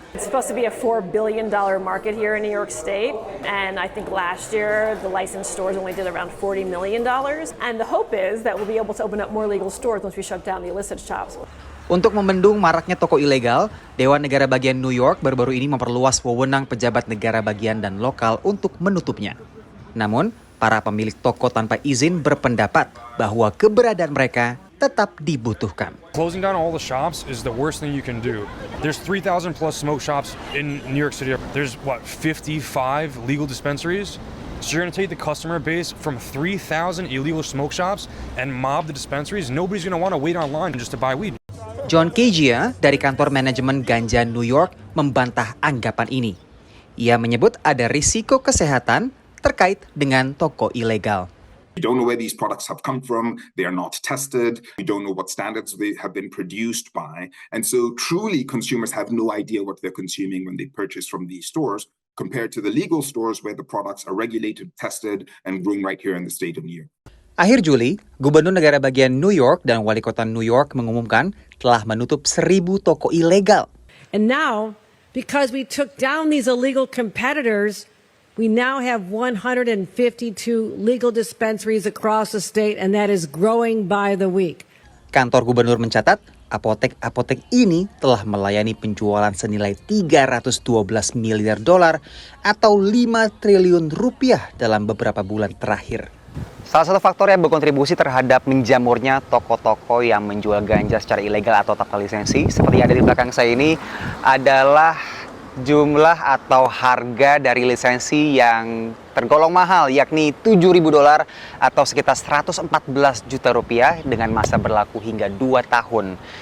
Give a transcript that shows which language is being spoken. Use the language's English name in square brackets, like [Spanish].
[English] It's supposed to be a $4 billion market here in New York State, and I think last year the licensed stores only did around $40 million. And the hope is that we'll be able to open up more legal stores once we shut down the illicit shops. [Indonesian] Untuk membendung maraknya toko ilegal, Dewan Negara Bagian New York baru-baru ini memperluas wewenang pejabat negara bagian dan lokal untuk menutupnya. Namun, para pemilik toko tanpa izin berpendapat bahwa keberadaan mereka tetap dibutuhkan. [English] Closing down all the shops is the worst thing you can do. There's 3,000 plus smoke shops in New York City. There's 55 legal dispensaries. So you're going to take the customer base from 3,000 illegal smoke shops and mob the dispensaries. Nobody's going to want to wait online just to buy weed. [Indonesian] John Kajia dari kantor manajemen ganja New York membantah anggapan ini. Ia menyebut ada risiko kesehatan terkait dengan toko ilegal. [English] We don't know where these products have come from. They are not tested. We don't know what standards they have been produced by. And so truly consumers have no idea what they're consuming when they purchase from these stores compared to the legal stores where the products are regulated, tested, and grown right here in the state of New York. [Indonesian] Akhir Juli, Gubernur Negara Bagian New York dan Wali Kota New York mengumumkan telah menutup 1.000 toko ilegal. [English] And now, because we took down these illegal competitors, we now have 152 legal dispensaries across the state, and that is growing by the week. [Indonesian] Kantor gubernur mencatat, apotek-apotek ini telah melayani penjualan senilai $312 miliar atau 5 triliun rupiah dalam beberapa bulan terakhir. Salah satu faktor yang berkontribusi terhadap menjamurnya toko-toko yang menjual ganja secara ilegal atau tanpa lisensi, seperti yang ada di belakang saya ini, adalah jumlah atau harga dari lisensi yang tergolong mahal, yakni $7.000 atau sekitar 114 juta rupiah dengan masa berlaku hingga 2 tahun.